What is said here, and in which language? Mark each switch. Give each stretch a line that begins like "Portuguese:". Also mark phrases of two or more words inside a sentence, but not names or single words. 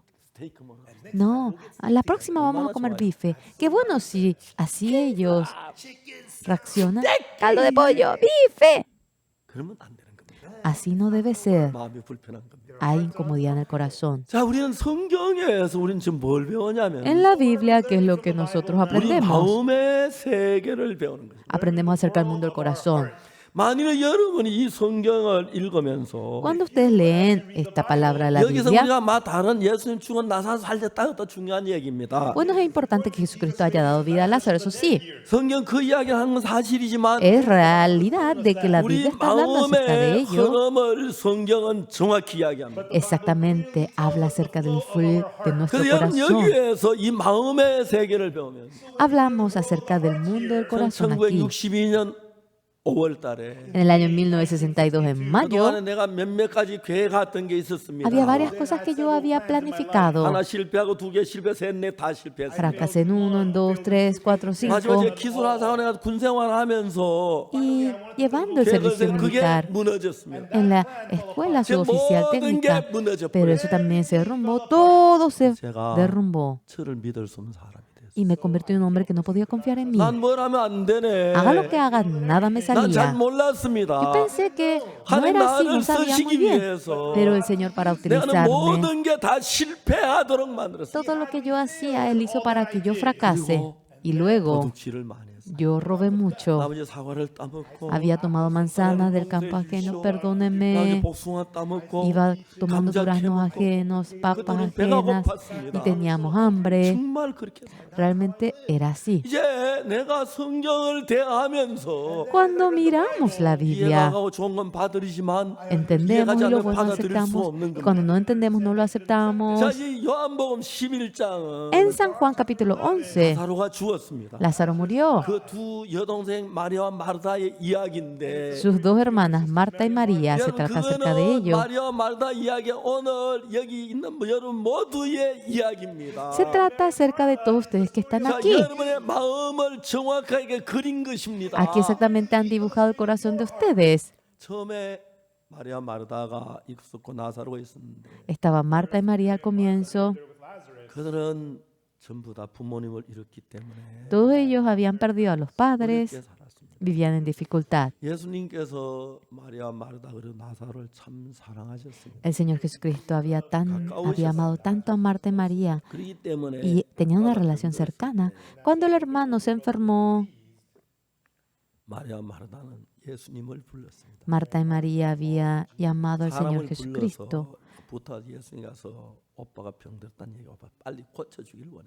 Korean: 스테이크 먹어.
Spanish: No, a la próxima vamos a comer bife. Qué bueno si así ellos reaccionan. Caldo de pollo, bife.
Korean: 그러면 안 되는 겁니다.
Spanish: Así no debe ser.
Korean: 마음이 불편한 겁니다.
Spanish: Hay incomodidad en el corazón.
Korean: 자, 우리는 성경에서 우리는 지금 뭘 배우냐면
Spanish: En la Biblia, ¿qué es lo que nosotros
Korean: 우리
Spanish: aprendemos?
Korean: 마음의 세계를 배우는 거죠.
Spanish: Aprendemos acerca del mundo del corazón.
Korean: 만일에 여러분이 이 성경을 읽으면서
Spanish: Cuando ustedes leen esta palabra de la
Korean: 여기서
Spanish: Biblia,
Korean: 우리가 다른 예수님 죽은 나사 살렸다 더 중요한 얘기입니다.
Spanish: bueno, es importante que Jesucristo haya dado vida a Lázaro, eso sí.
Korean: 성경 그 이야기를 하는 건 사실이지만
Spanish: Es realidad de que la
Korean: 우리
Spanish: Biblia está hablando acerca de
Korean: 마음의
Spanish: ello.
Korean: 흐름을 성경은 정확히 이야기합니다.
Spanish: Exactamente, habla acerca del fluir de nuestro
Korean: 그래서 여러분
Spanish: corazón.
Korean: 여기에서 이 마음의 세계를 배우면
Spanish: Hablamos acerca del mundo del corazón aquí.
Korean: 1962년 5월 달에
Spanish: En el año 1962, en mayo,
Korean: 그동안에 내가 몇몇 가지 계획했던 게 있었습니다.
Spanish: había varias cosas que yo había planificado.
Korean: 하나 실패하고 두 개 실패, 셋, 넷 다 실패했어요.
Spanish: Fracasé en 1, en 2, 3, 4, 5.
Korean: 마지막에 기술하사원에 가서 군생활하면서
Spanish: Y llevando el servicio
Korean: 그게
Spanish: militar
Korean: 무너졌습니다.
Spanish: en la escuela
Korean: 제
Spanish: suboficial
Korean: 모든
Spanish: técnica.
Korean: 게 무너져
Spanish: Pero
Korean: 버려요.
Spanish: eso también se derrumbó, todo se
Korean: 제가
Spanish: derrumbó.
Korean: 저를 믿을 수 없는 사람이 됐어요.
Spanish: Y me convirtió en un hombre que no podía confiar en mí.
Korean: 난 뭘 하면 안 되네.
Spanish: Haga lo que haga, nada me
Korean: 난 잘
Spanish: salía.
Korean: 몰랐습니다.
Spanish: Yo pensé que no
Korean: 하나님
Spanish: era así,
Korean: 나를
Spanish: no sabía muy
Korean: 쓰시기
Spanish: bien.
Korean: 위해서
Spanish: Pero el Señor, para
Korean: 내가
Spanish: utilizarme,
Korean: 모든 게 다 실패하도록 만들었어요.
Spanish: todo lo que yo hacía, Él hizo para que yo fracase. Y luego
Korean: 도둑질을 많이 했어요.
Spanish: yo robé mucho.
Korean: 나머지 사과를 따먹고
Spanish: Había tomado manzanas del campo ajeno,
Korean: 나머지
Spanish: perdónenme.
Korean: 복숭아 따먹고
Spanish: Iba tomando
Korean: 감자
Spanish: duraznos
Korean: 캐먹고
Spanish: ajenos, papas
Korean: 그때는 배가
Spanish: ajenas
Korean: 고팠습니다.
Spanish: y teníamos hambre.
Korean: 정말 그렇게 살아요.
Spanish: Realmente era así.
Korean: 이제 내가 성경을 대하면서
Spanish: Cuando miramos la Biblia,
Korean: 이해가고 좋은 건 받으리지만
Spanish: entendemos
Korean: 이해가지
Spanish: y lo
Korean: 않으면
Spanish: bueno
Korean: 받아들일 수
Spanish: aceptamos.
Korean: 없는
Spanish: Y
Korean: 겁니다.
Spanish: cuando no entendemos, no lo aceptamos.
Korean: 자, 이 요한복음 11장은
Spanish: En San Juan capítulo 11,
Korean: 나사로가 죽었습니다.
Spanish: Lázaro murió.
Korean: 그 두 여동생 마리아와 마르다의 이야기인데
Spanish: Sus dos hermanas, Marta y María, se trata acerca de
Korean: 그거는
Spanish: ello.
Korean: 마리아와 마르다 이야기 오늘 여기 있는 여러분 모두의 이야기입니다.
Spanish: Se trata acerca de todos ustedes que están
Korean: 자,
Spanish: aquí.
Korean: 여러분의 마음을 정확하게 그린 것입니다.
Spanish: Aquí exactamente han dibujado el corazón de ustedes.
Korean: 처음에 마리아 마르다가 있었고 나사로가 있었는데
Spanish: Estaban Marta y María al comienzo.
Korean: 그들은 전부 다 부모님을 잃었기 때문에
Spanish: Todos ellos habían perdido a los
Korean: 어렵게
Spanish: padres,
Korean: 살았습니다.
Spanish: vivían en dificultad.
Korean: 예수님께서 마리아 마르다 그리고 나사로를 참 사랑하셨습니다.
Spanish: El Señor Jesucristo había amado tanto a Marta y María
Korean: 그렇기 때문에
Spanish: y tenía una relación cercana. Cuando el hermano se enfermó,
Korean: 마리아 마르다는 예수님을 불렀습니다.
Spanish: Marta y María había llamado al Señor
Korean: 사람을
Spanish: Jesucristo.
Korean: 불러서 부터 예수님 가서 오빠가 병들었다는 얘기가 빨리 고쳐주길 원했어요.